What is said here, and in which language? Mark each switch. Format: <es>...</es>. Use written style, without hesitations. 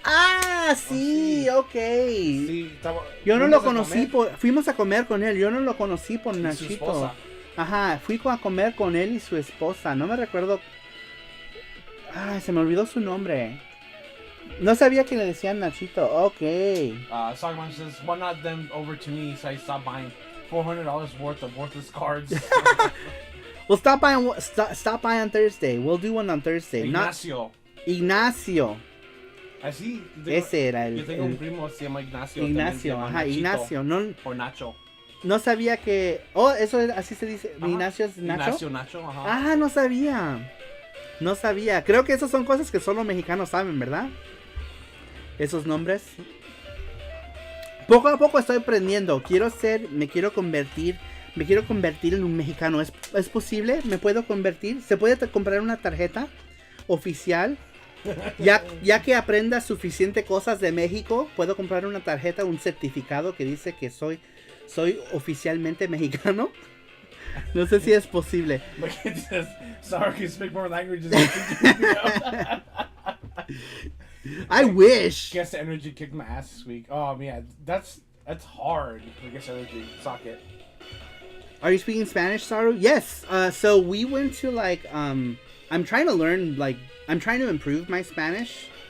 <es>¡Ah! Sí, ok. Sí, yo no lo conocí fuimos a comer con él. Yo no lo conocí por Nachito. Ajá, fui a comer con él y su esposa. No me recuerdo... se me olvidó su nombre. No sabía que le decían Nachito. Ok.</es> <en>Sogman says, why not them over to me so I stop buying $400 worth of worthless cards. We'll stop by on Thursday. We'll do one on Thursday. Ignacio.</en> <es>Así. Ese era el... Yo tengo un primo, se llama Ignacio. Ignacio, ajá, Ignacio. No, o Nacho. No sabía que... Oh, eso así se dice. Ajá. Ignacio es Nacho. Nacho, ajá. No sabía. Creo que esas son cosas que solo mexicanos saben, ¿verdad? Esos nombres. Poco a poco estoy aprendiendo. Me quiero convertir en un mexicano. ¿Es posible? ¿Me puedo convertir? ¿Se puede comprar una tarjeta oficial? Ya que aprenda suficiente cosas de México, puedo comprar una tarjeta, un certificado que dice que soy oficialmente mexicano. No sé si es posible.</es> <en>Sorry, can speak more languages. I wish. Guess Energy kicked my ass this week. Oh man, that's hard. I guess Energy suck it. Are you speaking Spanish, Saru? Yes. So we went to like I'm trying to learn I'm trying to improve my Spanish.</en>